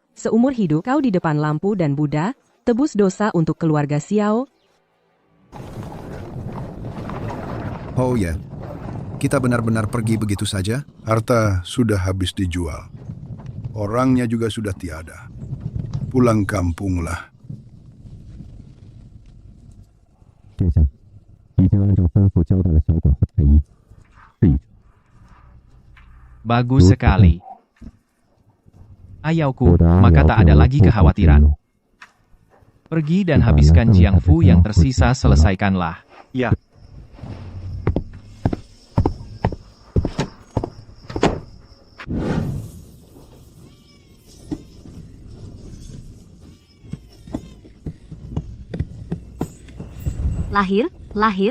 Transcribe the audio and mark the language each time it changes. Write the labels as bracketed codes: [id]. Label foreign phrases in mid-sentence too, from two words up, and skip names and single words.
[id] Seumur hidup kau di depan lampu dan Buddha, tebus dosa untuk keluarga Xiao. Oh ya, kita benar-benar pergi begitu saja? Harta sudah habis dijual. Orangnya juga sudah tiada. Pulang kampunglah. [zh] 殿下，已经按照吩咐交代了小馆和太医。是一 [id] Bagus sekali. Ayahku, maka tak ada lagi kekhawatiran. Pergi dan habiskan Jiang Fu yang tersisa, selesaikanlah. Ya, Lahir.